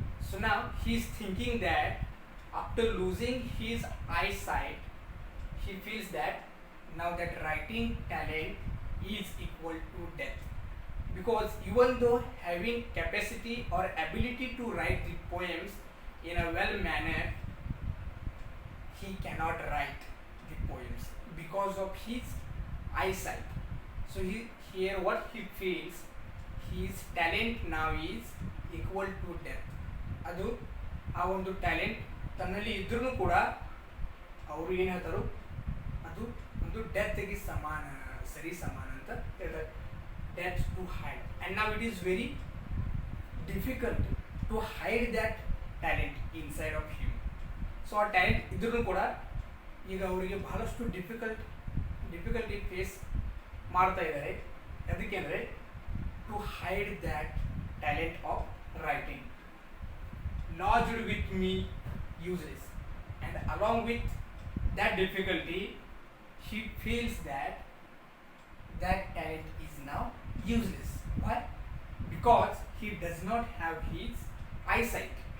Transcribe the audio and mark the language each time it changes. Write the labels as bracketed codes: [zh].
[en] So now he is thinking that after losing his eyesight, he feels that now that writing talent is equal to death, because even though having capacity or ability to write the poems in a well manner, he cannot write the poems because of his eyesight. So here what he feels, his talent now is equal to death. [kn] ಅದು ಆ ಒಂದು talent ತನ್ನಲ್ಲಿ ಇದ್ರೂ ಕೂಡ ಅವರು ಏನು ಹೇಳ್ತಾರೋ ಅದು ಒಂದು ಡೆತ್ಗೆ ಸರಿ ಸಮಾನ ಅಂತ ಹೇಳ್ತಾರೆ. Death to hide. [en] And ನಾವು it is very difficult to hide that talent inside of him. [kn] So ಆ ಟ್ಯಾಲೆಂಟ್ ಇದ್ರೂ ಕೂಡ ಈಗ ಅವರಿಗೆ ಬಹಳಷ್ಟು ಡಿಫಿಕಲ್ಟಿ ಫೇಸ್ ಮಾಡ್ತಾ ಇದ್ದಾರೆ. [en] ಅದಕ್ಕೆ ಅಂದರೆ to hide that talent of writing. Lodged with me useless, and along with that difficulty he feels that talent is now useless. Why? Because he does not have his eyesight.